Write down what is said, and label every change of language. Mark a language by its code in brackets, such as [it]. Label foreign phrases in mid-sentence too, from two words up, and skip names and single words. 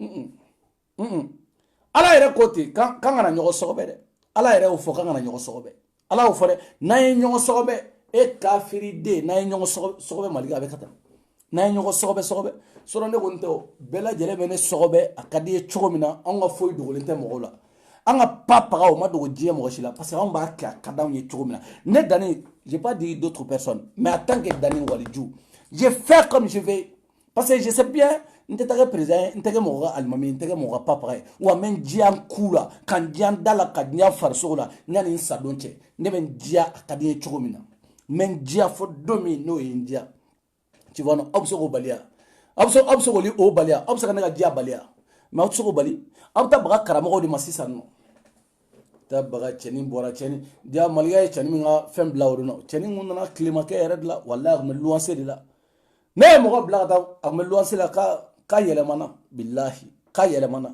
[bm] ala yɛrɛ ko ten k'an kana ɲɔgɔn sɔgɔbɛ dɛ ala yɛrɛ y'o fɔ k'an kana ɲɔgɔn sɔgɔbɛ ala y'o fɔ dɛ n'an ye ɲɔgɔn sɔgɔbɛ e kafiriden n'an ye ɲɔgɔn sɔgɔbɛ Maliga a bɛ ka taa n'an ye ɲɔgɔn sɔgɔbɛ sɔrɔ ne kɔni tɛ o bɛɛ lajɛlen bɛ ne sɔgɔbɛ a ka di ye cogo min na anw ka foyi dogolen tɛ mɔgɔw la an ka paga o ma dogo diɲɛ mɔgɔ si la [fr] parce que [bm] anw b'a kɛ a ka d'anw ye cogo min na ne Dani [fr] j'ai pas dit d'autres personnes mais en tant que Dani Waliju je fais comme je veux parce que je sais bien [bm] n tɛ taa kɛ président n tɛ kɛ mɔgɔ ka alimami n tɛ kɛ mɔgɔ ka paga ye wa n bɛ n diya n ku la ka n diya n da la ka diya n farisogo la yanni n sadon cɛ ne bɛ n diya a ka di n ye cogo min na n bɛ n diya fo don min n'o ye n diya [fr] tu vois non [bm] aw bɛ se k'o baliya aw bɛ se k'o baliya aw bɛ se ka ne ka diya baliya mais aw tɛ se k'o bali aw bɛ taa baga karamɔgɔw de ma sisan nɔ taa baga cɛnin bɔra cɛnin diya Maliga ye cɛnin min ka fɛn bila o de nɔ cɛnin mun nana tilemakɛ yɛrɛ de la walahi a tun bɛ luwanse de la ne ye mɔgɔ bila ka taa a tun bɛ luwanse la k'a yɛlɛmana bilahi k'a yɛlɛmana